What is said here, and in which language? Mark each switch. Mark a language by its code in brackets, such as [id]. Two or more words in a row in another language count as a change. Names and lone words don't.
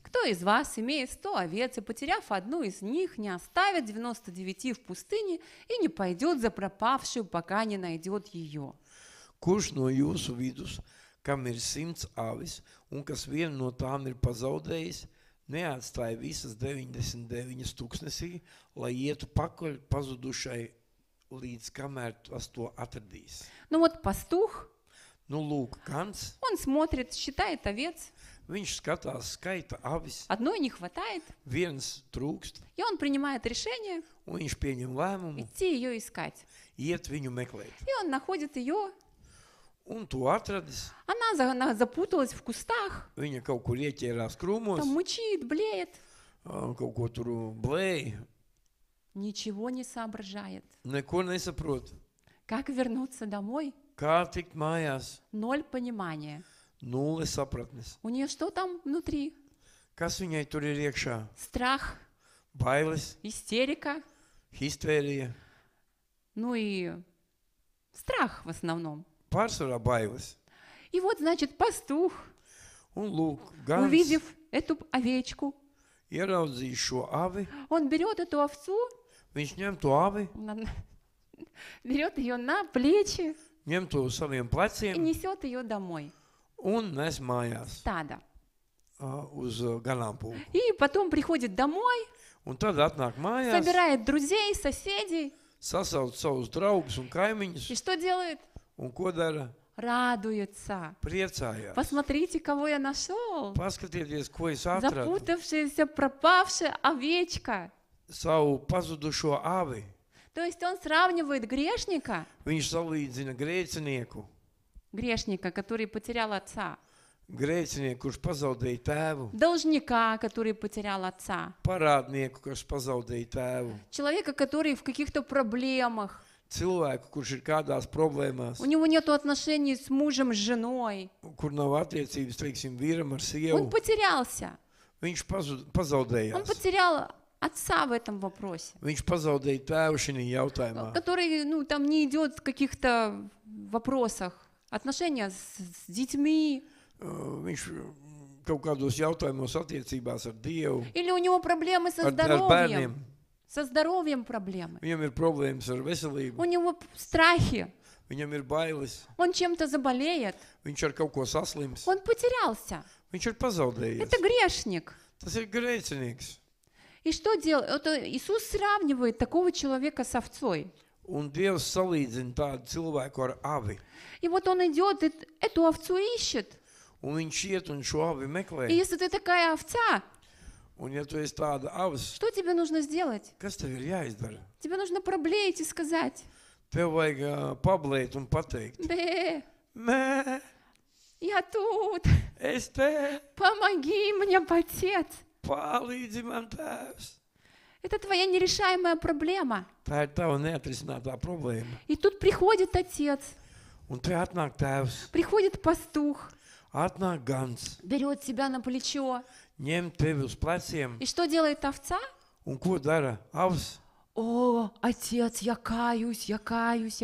[ru] Кто из вас, имея 100 овец и потеряв одну из них, не оставит 99 в пустыне и не пойдет за пропавшую, пока не найдет ее? [lv] Kurš no jūsu vidus, kam ir 100 avis, un kas vienu no tām ir pazaudējis, neatstāja visas 99 tūkstnesī, lai ietu pakaļ pazudušai, līdz kamēr tas to atradīs. [ru] Ну вот пастух, [lv] Nu, lūk, Kants, [ru] он смотрит, считает овец, [lv] viņš skatās, skaita avis, [ru] одной не хватает, [lv] viens trūkst, [ru] и он принимает решение [lv] un viņš pieņem lēmumu, [ru] идти ее искать. [lv] iet viņu meklēt. [ru] И он находит ее, [lv] Un to atradis, [ru] она запуталась в кустах, [lv] viņa kaut kur ieķērās krūmos, [ru] там мучит, блеет, [lv] kaut ko tur blēja, [ru] ничего не соображает. [lv] neko nesaprot. [ru] Как вернуться домой? [lv] Kā tikt mājās? [ru] Ноль понимания. [lv] Nulle sapratnes. [ru] У нее что там внутри? [lv] Kas viņai tur ir iekšā? [ru] Страх, [lv] Bailes, [ru] истерика, [lv] histērija, [ru] ну и страх в основном. [lv] pārsvarā bailes. [ru] И вот, значит, пастух, [lv] Un lūk, Gans [ru] увидев эту овечку, [lv] ieraudzīja šo avi, [ru] он берет эту овцу, [lv] viņš ņem to avi, [ru] берет ее на плечи [lv] ņem to uz saviem [ru] и [lv] pleciem [ru] несет ее домой. [lv] un nes mājās [ru] Стадо. [lv] uz ganāmpulku. [ru] И потом приходит домой, [lv] Un tad atnāk mājās, [ru] собирает друзей, соседей. [lv] sasauc savus draugus un [ru] И [lv] kaimiņus, [ru] что делает? [lv] un ko dara? [ru] Радуется. [lv] Priecājās. [ru] Посмотрите, кого я нашел. [lv] Paskatieties, ko es atradu. [ru] Запутавшаяся, пропавшая овечка. [lv] Savu pazudušo avi. [ru] То есть он сравнивает грешника, [lv] Viņš salīdzina [ru] грешника, который потерял отца, [lv] grēcinieku, kurš pazaudēja tēvu, [ru] должника, который потерял отца, [lv] parādnieku, kurš pazaudēja tēvu, [ru] человека, который в каких-то проблемах, [lv] cilvēku, kurš ir kādās problēmās, [ru] у него нет отношений с мужем, с женой, [lv] kur nav attiecības, teiksim, vīram ar [ru] он [lv] sievu. [ru] потерялся, [lv] Viņš [ru] он [lv] pazaudējās. [ru] потерял отца в этом вопросе, [lv] Viņš pazaudēja tēvu šajā jautājumā. [ru] который, там не идет в каких-то вопросах, отношения с детьми, [lv] Viņš kaut kādos jautājumos attiecībās ar Dievu, [ru] или у него проблемы со [lv] ar bērniem. [ru] здоровьем проблемы, [lv] Viņam ir problēmas ar veselību, [ru] у него страхи, [lv] viņam ir bailes, [ru] он чем-то заболеет, [lv] viņš ar kaut ko saslims, [ru] он потерялся. [lv] viņš ir pazaudējies. [ru] Это грешник. [lv] Tas ir grēcinieks. [ru] И что делает? Это Иисус сравнивает такого человека с овцой. [lv] Un Dievs salīdzina tādu cilvēku ar avi. [ru] И вот он идет, и эту овцу ищет. [lv] Un viņš iet un šo avi [ru] И [lv] meklē. [ru] если ты такая овца, [lv] Un ja tu esi tāda avs, [ru] что тебе нужно сделать? [lv] kas tev ir jāizdara? [ru] Тебе нужно проблеять и сказать: [lv] Tev vajag pablēt un pateikt. [ru] Бе, [lv] Mē, [ru] я тут, [lv] es te, [ru] помоги мне, Отец. [lv] palīdzi man tēvs. [ru] Это твоя нерешаемая проблема. [lv] Tā ir tava neatrisinātā problēma. [ru] И тут приходит Отец, [lv] Un te atnāk tēvs, [ru] приходит пастух, [lv] atnāk gans, [ru] берет тебя на плечо. [lv] ņem tevi uz pleciem. [ru] И что делает овца? [lv] Un ko dara avs? [ru] О, Отец, я каюсь, я каюсь.